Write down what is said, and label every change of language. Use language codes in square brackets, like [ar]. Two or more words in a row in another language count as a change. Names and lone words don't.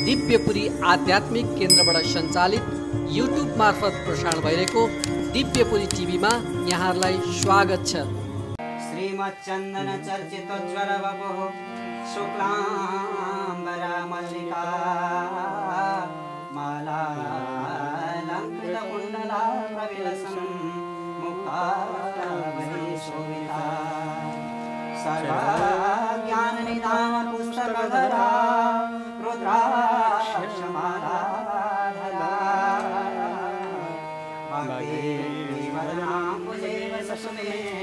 [ne] दिव्यपुरी आध्यात्मिक केन्द्रबाट सञ्चालित युट्युब मार्फत प्रसारण भइरहेको दिव्यपुरी टिभीमा यहाँहरूलाई स्वागत छ। [sa] श्रीमच्चन्दन चर्चित ज्वर वपुः शुक्लाम्बरा मल्लिका मालालङ्कृत कुण्डला प्रविलसन् मुक्तावली शोभिता सर्वज्ञाननिधान पुस्तकधरा रुद्राक्षमालाधरा भक्तिवदनाम्बुजेव ससुमे